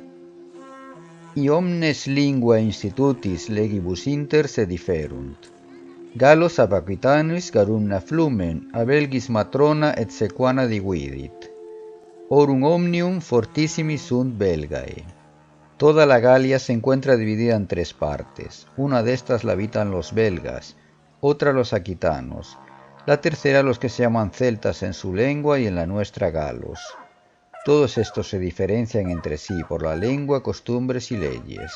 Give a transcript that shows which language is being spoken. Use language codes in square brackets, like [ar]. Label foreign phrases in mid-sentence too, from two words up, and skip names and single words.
[la] I omnes lingua institutis legibus inter se diferunt. Gallos ab Aquitanis garumna flumen, a Belgis matrona et sequana dividit. Orum omnium fortissimi sunt Belgae. [es] Toda la Galia se encuentra dividida en tres partes. Una de estas la habitan los belgas, otra los aquitanos, la tercera los que se llaman celtas en su lengua y en la nuestra galos. Todos estos se diferencian entre sí por la lengua, costumbres y leyes.